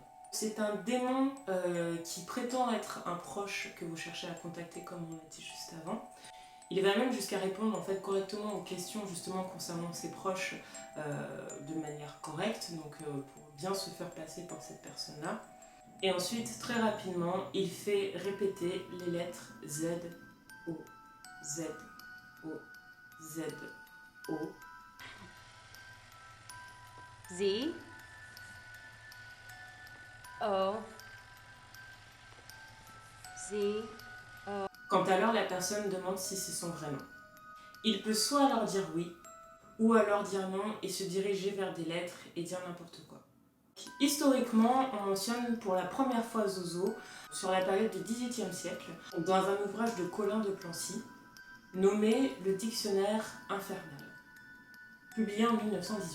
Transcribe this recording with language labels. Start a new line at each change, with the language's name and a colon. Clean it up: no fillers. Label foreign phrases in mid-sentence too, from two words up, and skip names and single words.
French: C'est un démon qui prétend être un proche que vous cherchez à contacter, comme on l'a dit juste avant. Il va même jusqu'à répondre en fait correctement aux questions justement concernant ses proches de manière correcte, donc pour bien se faire passer pour cette personne-là. Et ensuite, très rapidement, il fait répéter les lettres Z, O, Z, O, Z, O. Z, O, Z. Quant à l'heure, la personne demande si c'est son vrai nom. Il peut soit alors dire oui, ou alors dire non et se diriger vers des lettres et dire n'importe quoi. Historiquement, on mentionne pour la première fois Zozo sur la période du XVIIIe siècle, dans un ouvrage de Colin de Plancy, nommé Le Dictionnaire infernal, publié en 1918.